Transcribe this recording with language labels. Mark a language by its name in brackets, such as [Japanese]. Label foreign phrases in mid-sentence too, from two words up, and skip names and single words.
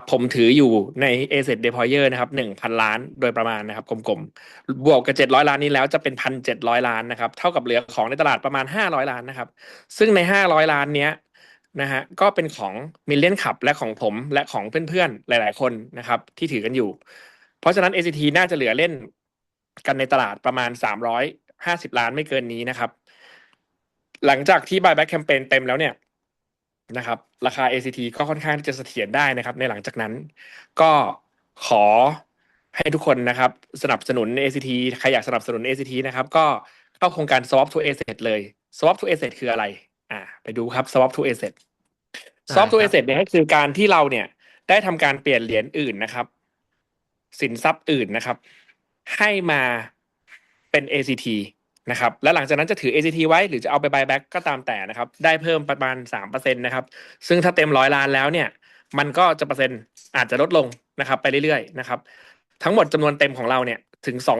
[Thai] ผมถืออยู่ใน Asset Deployer นะครับ 1,000 ล้านโดยประมาณนะครับกลมๆบวกกับ700 ล้านนี้แล้วจะเป็น 1,700 ล้านนะครับเท่ากับเหลือของในตลาดประมาณ500 ล้านนะครับซึ่งใน500 ล้านเนี้ยนะฮะก็เป็นของ Million Club และของผมและของ เพื่อนๆหลายๆคนนะครับที่ถือกันอยู่เพราะฉะนั้น ACT น่าจะเหลือเล่นกันในตลาดประมาณ350 ล้านไม่เกินนี้นะครับหลังจากที่ [English] buyback campaign [Thai] เต็มแล้วเนี่ยนะครับราคา ACT ก็ ค่อนข้างที่จะเสถียรได้นะครับในหลังจากนั้นก็ขอให้ทุกคนนะครับสนับสนุน ACT ใครอยากสนับสนุน ACT นะครับก็เข้าโค รงการ Swap to Asset เลย Swap to Asset คืออะไรไปดูครับ Swap to Asset Swap to Asset เนี่ยก็คือการที่เราเนี่ยได้ทำการเปลี่ยนเหรียญอื่นนะครับสินทรัพย์อื่นนะครับให้มาเป็น ACT นะครับและหลังจากนั้นจะถือ ACT ไว้หรือจะเอาไป buyback ก็ตามแต่นะครับได้เพิ่มประมาณ 3% นะครับซึ่งถ้าเต็ม100 ล้านแล้วเนี่ยมันก็จะเปอร์เซ็นต์อาจจะลดลงนะครับไปเรื่อยๆนะครับทั้งหมดจำนวนเต็มของเราเนี่ยถึง